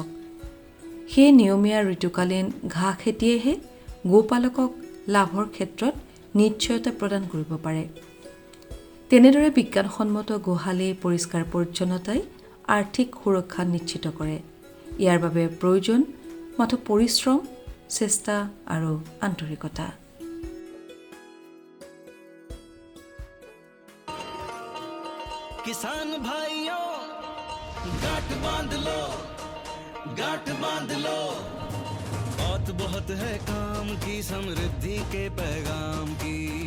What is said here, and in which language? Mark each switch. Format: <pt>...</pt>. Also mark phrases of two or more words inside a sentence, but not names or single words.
<as>সেই নিয়মীয়া ঋতুকালীন ঘাঁহ খেতিয়েহে গোপালকক লাভৰ ক্ষেত্ৰত নিশ্চয়তা প্ৰদান কৰিব পাৰে। তেনেদৰে বিজ্ঞানসন্মত গোহালি পৰিষ্কাৰ পৰিচ্ছন্নতাই আৰ্থিক সুৰক্ষা নিশ্চিত কৰে। ইয়াৰ বাবে প্ৰয়োজন মাথো পৰিশ্ৰম, চেষ্টা আৰু আন্তৰিকতা।</as> <hi>किसान भाइयों गांठ बांध लो, गांठ बांध लो, बहुत बहुत है काम की, समृद्धि के पैगाम की।</hi>